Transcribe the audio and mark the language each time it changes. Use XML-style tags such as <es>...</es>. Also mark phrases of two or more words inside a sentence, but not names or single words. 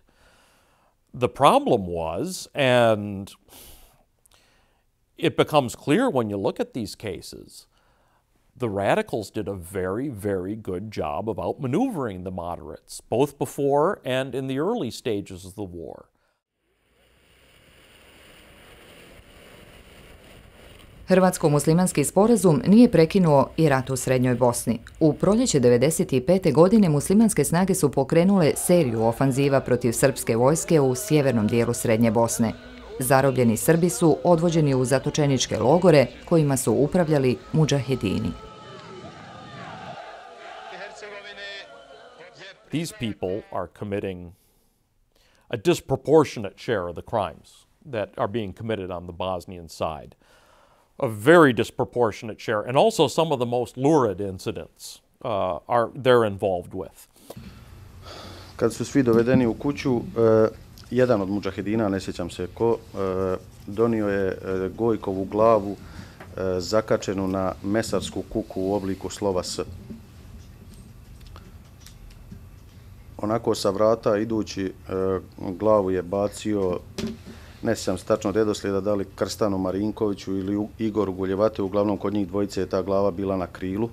<en>The problem was, and it becomes clear when you look at these cases, the radicals did a very, very good job of outmaneuvering the moderates, both before and in the early stages of the war.</en> <sr>Hrvatsko-muslimanski sporazum nije prekinuo i rat u Srednjoj Bosni. U proljeće 1995. godine muslimanske snage su pokrenule seriju ofanziva protiv srpske vojske u sjevernom dijelu Srednje Bosne. Zarobljeni Srbi su odvođeni u zatočeničke logore kojima su upravljali mudžahedini.</sr> <en>These people are committing a disproportionate share of the crimes that are being committed on the Bosnian side. A very disproportionate share, and also some of the most lurid incidents they're involved with.</en> <sr>Kad su svi dovedeni u kuću, jedan od mudžahedina, ne sjećam se ko, donio je Gojkovu glavu zakačenu na mesarsku kuku u obliku slova S. Onako sa vrata idući glavu je bacio, ne sjećam se tačno redoslijeda, da li Krstanu Marinkoviću ili Igoru Guljevate, uglavnom kod njih dvojice je ta glava bila na krilu.</sr>